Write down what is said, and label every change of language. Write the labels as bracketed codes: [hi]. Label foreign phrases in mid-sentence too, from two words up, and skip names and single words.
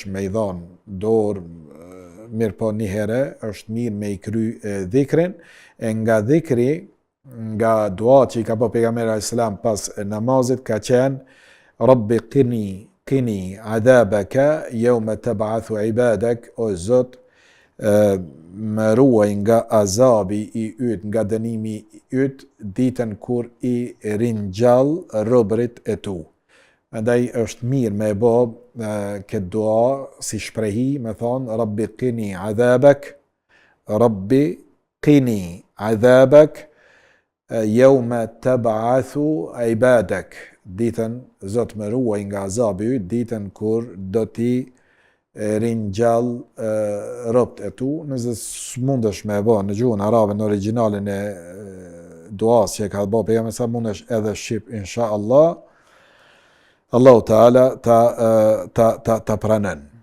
[sq] me i dhon dorë, mirë po një herë është mirë me i kry dhikrin, e nga dhikri, nga dua që i ka po pejgamberi [ar] عليه السلام [sq] pas namazit, ka qenë [ar] رب قني عذابك يوم تبعث عبادك, [sq] o Zot, më ruaj nga azabi i yt, nga dënimi i yt, ditën kur i ringjall robërit e tu. Andaj është mirë me bë këtë dua si shprehi, me thonë [ar] رب قني عذابك رب قني عذابك يوم تبعث عبادك, [sq] ditën Zot më ruaj nga azabi i yt, ditën kur do ti ringjall robët e tu. Nëse s'mundesh me bë në gjuhën arabe në origjinalin e duas që ka bë pejgamberi, sa mundesh edhe shqip, [ar] إن شاء الله, الله تعالى [sq] ta pranon.